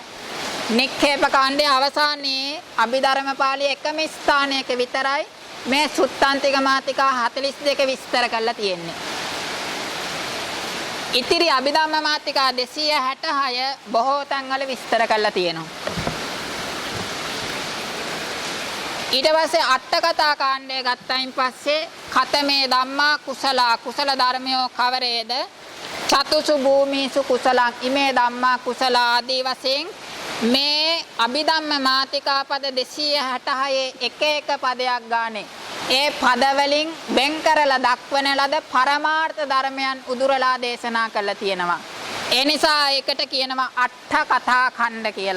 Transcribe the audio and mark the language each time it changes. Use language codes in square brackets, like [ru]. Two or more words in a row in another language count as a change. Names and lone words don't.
[si] නික්ඛේප කාණ්ඩයේ අවසානයේ අභිධර්ම පාළියේ එකම ස්ථානයක විතරයි මේ සුත්තාන්තික මාතිකා 42 විස්තර කරලා තියෙන්නේ. ඉතිරි අභිධර්ම මාතිකා 266 බොහෝ තැන්වල විස්තර කරලා තියෙනවා. ඊට පස්සේ අට කතා කාණ්ඩය ගත්තයින් පස්සේ [pi] කතමේ ධම්මා කුසල [si] ධර්මයෝ කවරේද [pi] චතුසු භූමිසු කුසලං ඉමේ ධම්මා කුසල [si] ආදී වශයෙන් මේ අභිධම්ම මාතිකා පද 266 එක එක පදයක් ගානේ ඒ පද වලින් වෙන් කරලා දක්වන ලද පරමාර්ථ ධර්මයන් උදුරලා දේශනා කරලා තියෙනවා. ඒ නිසා ඒකට කියනවා අට කතා ඛණ්ඩ කියලා.